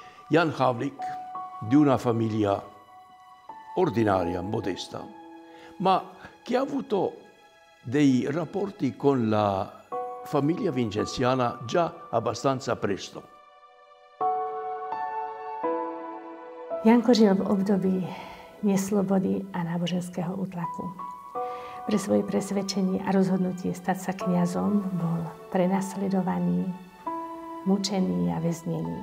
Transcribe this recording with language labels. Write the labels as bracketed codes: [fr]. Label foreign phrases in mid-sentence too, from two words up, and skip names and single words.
[it] Jan Havlik, di una famiglia ordinaria, modesta, ma che ha avuto dei rapporti con la famiglia vincenziana già abbastanza presto. [sk] Janko žil v období neslobody a náboženského útlaku. Pre svoje presvedčenie a rozhodnutie stať sa kňazom bol prenasledovaný, mučený a väznený.